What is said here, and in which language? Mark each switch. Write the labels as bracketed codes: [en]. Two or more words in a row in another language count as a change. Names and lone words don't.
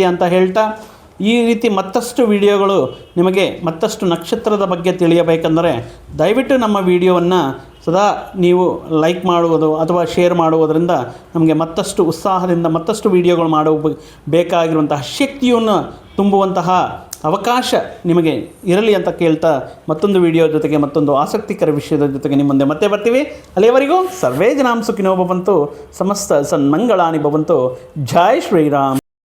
[kn] ಅಂತ ಹೇಳ್ತಾ, ಈ ರೀತಿ ಮತ್ತಷ್ಟು ವಿಡಿಯೋಗಳು ನಿಮಗೆ ಮತ್ತಷ್ಟು ನಕ್ಷತ್ರದ ಬಗ್ಗೆ ತಿಳಿಯಬೇಕೆಂದರೆ ದಯವಿಟ್ಟು ನಮ್ಮ ವಿಡಿಯೋವನ್ನು ಸದಾ ನೀವು ಲೈಕ್ ಮಾಡುವುದು ಅಥವಾ ಶೇರ್ ಮಾಡುವುದರಿಂದ ನಮಗೆ ಮತ್ತಷ್ಟು ಉತ್ಸಾಹದಿಂದ ಮತ್ತಷ್ಟು ವಿಡಿಯೋಗಳು ಬೇಕಾಗಿರುವಂತಹ ಶಕ್ತಿಯನ್ನು ತುಂಬುವಂತಹ ಅವಕಾಶ ನಿಮಗೆ ಇರಲಿ ಅಂತ ಕೇಳ್ತಾ, ಮತ್ತೊಂದು ವಿಡಿಯೋ ಜೊತೆಗೆ ಮತ್ತೊಂದು ಆಸಕ್ತಿಕರ ವಿಷಯದ ಜೊತೆಗೆ ನಿಮ್ಮ ಮುಂದೆ ಮತ್ತೆ ಬರ್ತೀವಿ. [sa] ಅಲ್ಲಿಯವರೆಗೂ ಸರ್ವೇ ಜನಾಂ ಸುಖಿನೋ ಭವಂತು, ಸಮಸ್ತ ಸನ್ಮಂಗಳಾನಿ ಭವಂತು. [kn] ಜೈ ಶ್ರೀರಾಮ್.